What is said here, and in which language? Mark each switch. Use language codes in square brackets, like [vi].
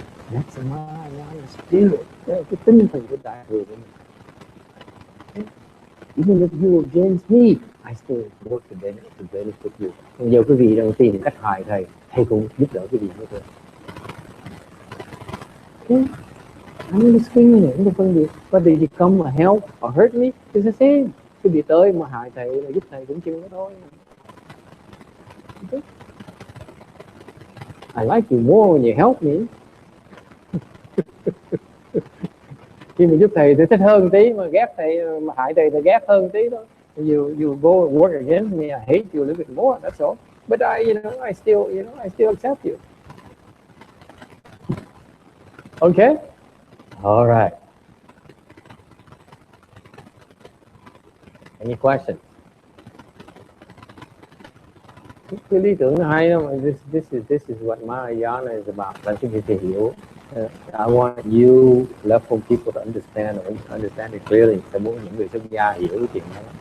[en] That's my spirit. [vi] Cái tinh thần của đại thừa của mình. [en] Even if you against me, I still work to benefit you. [vi] Còn giờ quý vị đang tìm cách hại thầy cũng giúp đỡ quý vị nữa thôi. [en] Okay. I'm discriminating, [vi] không có phân biệt. [en] Whether you come or help or hurt me, it's the same. [vi] Quý vị tới mà hại thầy là giúp thầy cũng chịu đó thôi. [en] Okay. I like you more when you help me. [vi] Khi mà giúp thầy thì thích hơn tí, mà ghét thầy, mà hại thầy thì ghét hơn tí đó. [en] You go and work against me, I hate you a little bit more, that's all. But I still accept you. Okay? All right. Any questions? [vi] Cái lý tưởng nó hay lắm. [en] This is what Mahayana is about. [vi] Làm cho người thầy hiểu. [en] I want you level people to understand it clearly. [vi] Tôi muốn những người xuất gia hiểu cái chuyện đó.